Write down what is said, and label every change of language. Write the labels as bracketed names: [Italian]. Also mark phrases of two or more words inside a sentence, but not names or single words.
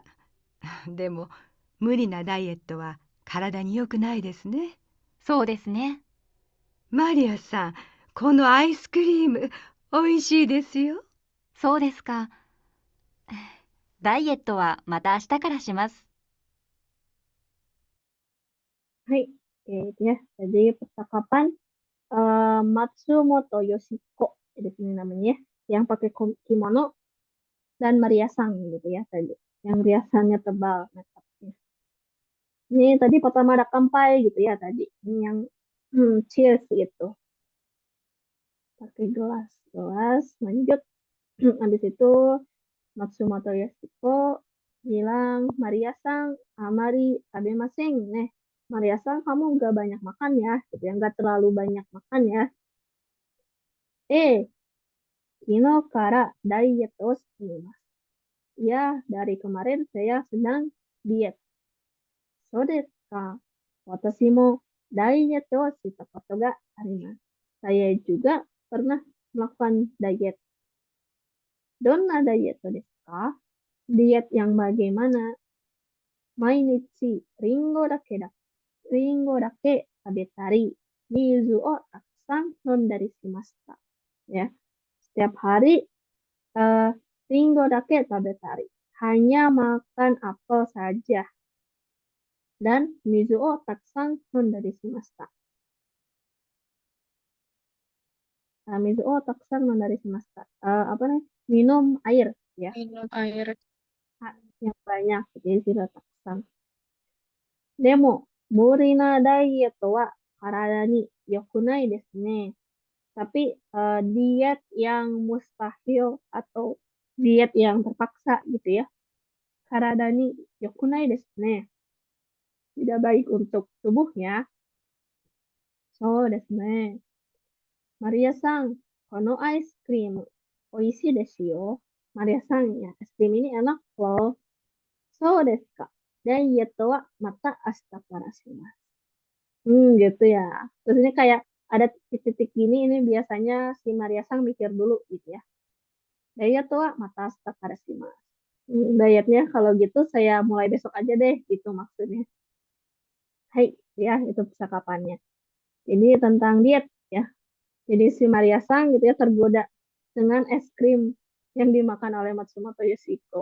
[Japanese] でも、無理なダイエットは体に良くないですね。そうですね。マリアさん、このアイスクリーム、おいしいですよ。そうですか。ダイエットはまた明日からします。 [Indonesian] Hai, oke itu ya. Jadi percakapan Matsumoto Yoshiko di sini namanya ya, yang pakai kimono dan meriasang gitu ya tadi, yang riasannya tebal makeupnya. Ini tadi pertama ada kampai gitu ya tadi, ini yang cheers gitu, pakai gelas, lanjut. Habis itu Matsumoto Yoshiko bilang, [Japanese] Maria-san, あまり食べません nih. [Indonesian] Maria-san, kamu nggak banyak makan ya, gitu ya, nggak terlalu banyak makan ya. [Japanese] 昨日からダイエットをしています. [Indonesian] Ya, dari kemarin saya sedang diet. [Japanese] そうですか？私もダイエットをしたことがあります. [Indonesian] Saya juga pernah melakukan diet. [Japanese] どんなダイエットですか? [Indonesian] Diet yang bagaimana? [Japanese] 毎日りんごだけ食べたり、水をたくさん飲んだりしました. [Indonesian] Ya, setiap hari [Japanese] りんごだけ食べたり, [Indonesian] hanya makan apel saja, dan [Japanese] 水をたくさん飲んだりしました. 水をたくさん飲んだりしました. [Indonesian] Apa nih? Minum air ya, Minum air. yang banyak, jadi tidak takusan. [Japanese] Demo, 無理なダイエットは体に良くないですね. [Indonesian] Tapi diet yang mustahil atau diet yang terpaksa gitu ya. [Japanese] 体に良くないですね. [Indonesian] Tidak baik untuk tubuhnya. [Japanese] そうですね。マリアさん、このアイスクリームおいしいですよ. Maria-san, [Indonesian] ya es krim ini enak loh. [Japanese] そうですか? ダイエットはまた明日からします. [Indonesian] Gitu ya. Terus ini kayak ada titik-titik gini, ini biasanya si Maria Sang mikir dulu gitu ya. [Japanese] Diet tuh またからします. [Indonesian] Dietnya kalau gitu saya mulai besok aja deh gitu maksudnya. Hai, ya itu percakapannya. Ini tentang diet ya. Jadi si Maria Sang gitu ya tergoda dengan es krim yang dimakan oleh Matsumoto Yoshiko.